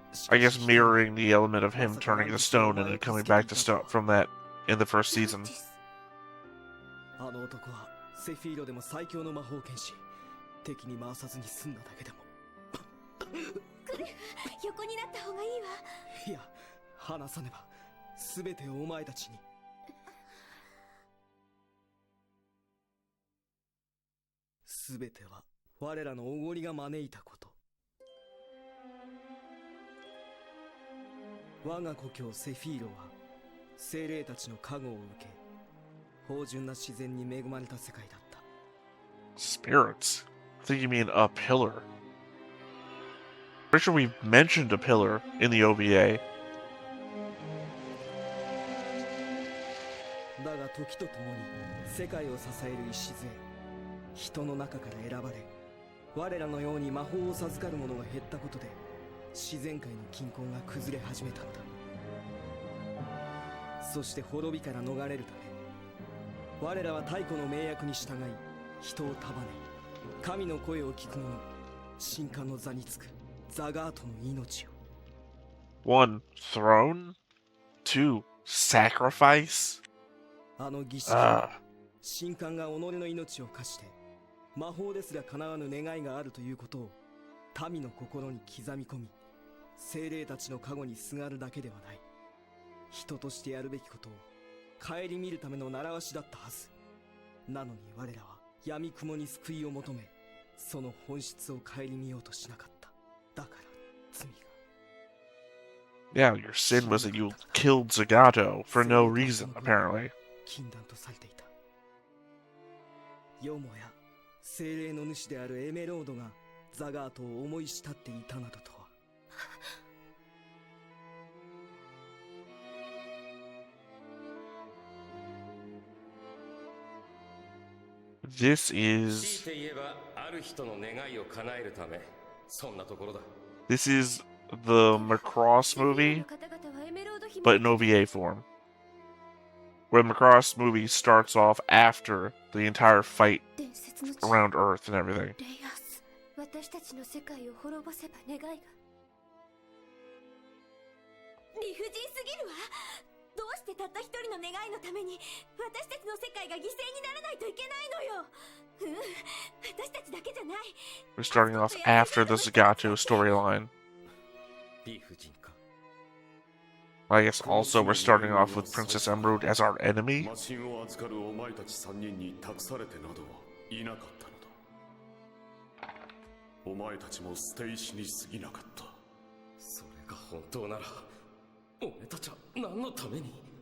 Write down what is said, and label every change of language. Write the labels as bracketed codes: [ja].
[en] I guess mirroring the element of him turning to stone and then coming back to stone from that in the first season. [ja] あの男はセフィーロでも最強の魔法剣士。敵に回さずに済んだだけでも。クレフ、横になった方がいいわ。いや、離さねば全てをお前たちに。全ては我らのおごりが招いたこと。我が故郷セフィーロは精霊たちの加護を受け、芳醇な自然に恵まれた世界だった。 [en] Spirits? I think you mean a pillar. Pretty sure we've mentioned a pillar in the OVA. [ja] だが時とともに世界を支える礎、人の中から選ばれ、我らのように魔法を授かる者が減ったことで自然界の均衡が崩れ始めたのだ。そして滅びから逃れるため、我らは太古の命約に従い人を束ね、神の声を聞く者、神官の座につくザガートの命を。 [en] 1. Throne? 2. Sacrifice? [ja] あの儀式は神官が己の命を課して魔法ですら叶わぬ願いがあるということを民の心に刻み込み、精霊たちの加護にすがるだけではない、人としてやるべきことを顧みるための習わしだったはず。なのに我らは闇雲に救いを求め、その本質を顧みようとしなかった。だから罪が。 [en] Yeah, your sin was that you killed Zagato for no reason, apparently. [ja] 禁断とされていた。よもや精霊の主であるエメロードがザガートを思い慕っていたなどとは。 [en] This is... This is the Macross movie, but in OVA form. Where the Macross movie starts off after the entire fight around Earth and everything. [ja] 私たちの世界を滅ぼせば願いが。理不尽すぎるわ。どうしてたった一人の願いのために私たちの世界が犠牲にならないといけないのよ。私たちだけじゃない。 [en] We're starting off after the Zagato storyline. [ja] 理不尽か。 [en] I guess also we're starting off with Princess Emerald as our enemy. [ja] 魔神を預かるお前たち3人に託されてなどはいなかったのだ。お前たちも捨て石に過ぎなかった。それが本当ならお前たちは何のために。